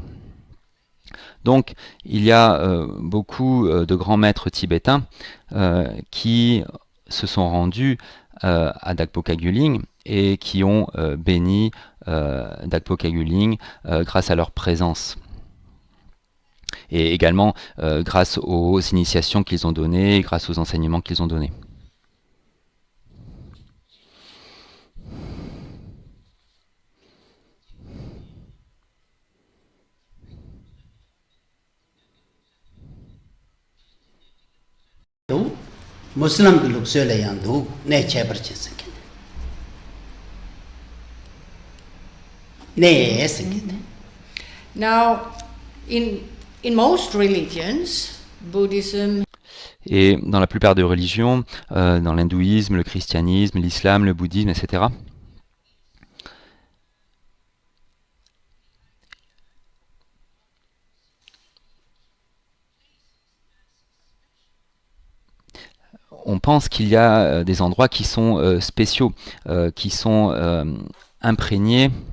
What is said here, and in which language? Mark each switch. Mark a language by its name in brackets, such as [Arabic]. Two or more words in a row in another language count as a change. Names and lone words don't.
[French] Donc, il y a beaucoup de grands maîtres tibétains qui se sont rendus à Dakpo Kagyu-ling et qui ont béni Dakpo Kagyu-ling grâce à leur présence. et également grâce aux initiations qu'ils ont données, grâce aux enseignements qu'ils ont donnés. Muslim group sele yandu ne chebar chisak ne esgit. [English] Now, in most religions, Buddhism, [French] Et dans la plupart des religions, dans l'hindouisme, le christianisme, l'islam, le bouddhisme, etc., on pense qu'il y a des endroits qui sont spéciaux, qui sont imprégnés